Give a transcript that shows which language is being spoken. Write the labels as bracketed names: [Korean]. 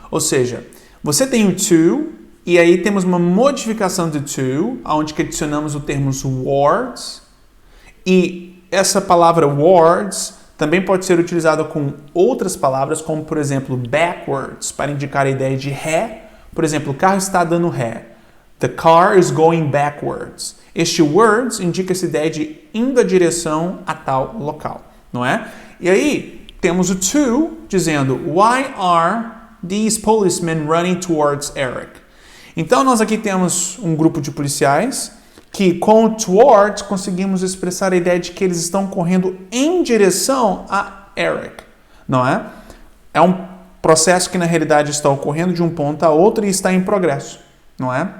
[Portuguese] Ou seja, você tem o to, e aí temos uma modificação do to, onde adicionamos o termo towards. E essa palavra towards também pode ser utilizada com outras palavras, como, por exemplo, backwards, para indicar a ideia de ré. Por exemplo, o carro está dando ré. [English] The car is going backwards. [Portuguese] Este words indica essa ideia de indo a direção a tal local, não é? E aí, temos o to dizendo, [English] why are these policemen running towards Eric? [Portuguese] Então, nós aqui temos um grupo de policiais que, com o towards, conseguimos expressar a ideia de que eles estão correndo em direção a Eric, não é? É um processo que, na realidade, está ocorrendo de um ponto a outro e está em progresso, não é?